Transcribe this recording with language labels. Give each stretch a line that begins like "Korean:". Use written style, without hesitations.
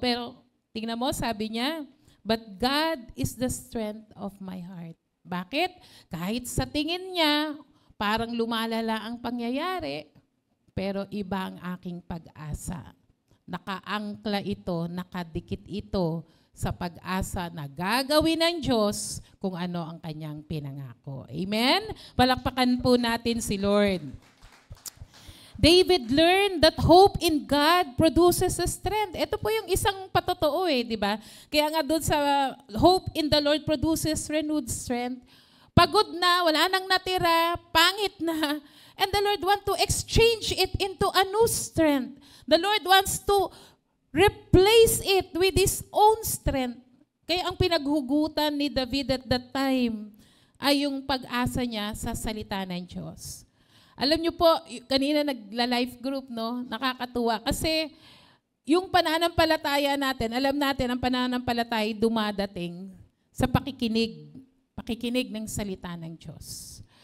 Filipino: Pero tingnan mo, sabi niya,
English: but God is the strength of my heart.
Filipino: Bakit? Kahit sa tingin niya, parang lumalala ang pangyayari, pero iba ang aking pag-asa. Nakaangkla ito, nakadikit ito sa pag-asa na gagawin ng Diyos kung ano ang kanyang pinangako. Amen? Palakpakan po natin si Lord.
English: David learned that hope in God produces a strength.
Filipino: Ito po yung isang patotoo di ba? Kaya nga doon sa
English: hope in the Lord produces renewed strength.
Filipino: Pagod na, wala nang natira, pangit na.
English: And the Lord wants to exchange it into a new strength. The Lord wants to replace it with His own strength.
Filipino: Kaya ang pinaghugutan ni David
English: at that time
Filipino: ay yung pag-asa niya sa salita ng Diyos. Alam niyo po, kanina nagla-life group, no? Nakakatuwa. Kasi yung pananampalataya natin, alam natin ang pananampalataya dumadating sa pakikinig ng salita ng Diyos.